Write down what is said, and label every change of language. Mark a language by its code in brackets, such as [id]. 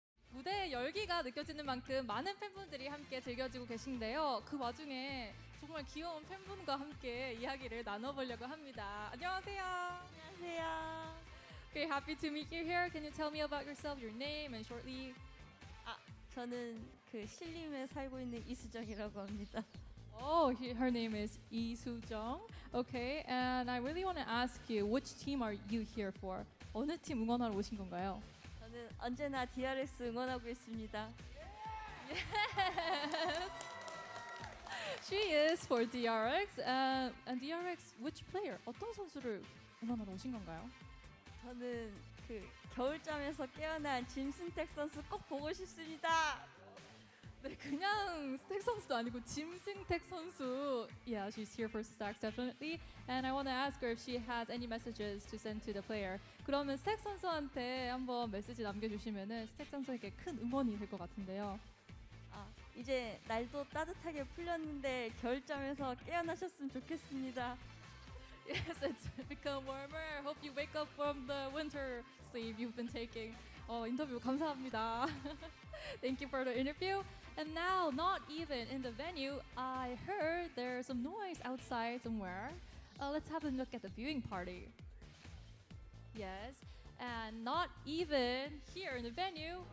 [ko] 무대의 열기가 느껴지는 만큼 많은 팬분들이 함께 즐겨주고 계신데요. 그 와중에 정말 귀여운 팬분과 함께 이야기를 나눠보려고 합니다. 안녕하세요. 안녕하세요. [en] Very happy to meet you here. Can you tell me about yourself, your name, and shortly? [ko] 저는 그 신림에 살고 있는 이수정이라고 합니다. [en] Oh, her name is Lee Soo-jung. Okay, and I really want to ask you, which team are you here for? [ko] 어느 팀 응원하러 오신 건가요? 저는 언제나 DRX 응원하고 있습니다. [en] Yes. She is for DRX. And DRX, which player? [ko] 어떤 선수를 응원하러 오신 건가요? 저는 그 겨울잠에서 깨어난 짐승택 선수 꼭 보고 싶습니다. 네, 그냥 스택 선수도 아니고 짐승택 선수. [en] Yeah, she's here for stacks definitely. And I want to ask her if she has any messages to send to the player. [ko] 그러면 스택 선수한테 한번 메시지 남겨주시면은 스택 선수에게 큰 응원이 될 것 같은데요. 이제 날도 따뜻하게 풀렸는데 겨울잠에서 깨어나셨으면 좋겠습니다. [en] Yes, it's become warmer. Hope you wake up from the winter sleep you've been taking. [ko] 인터뷰 감사합니다. [en] Thank you for the interview. And now, not even in the venue, I heard there's some noise outside somewhere. Let's have a look at the viewing party. Yes, and not even here in the venue.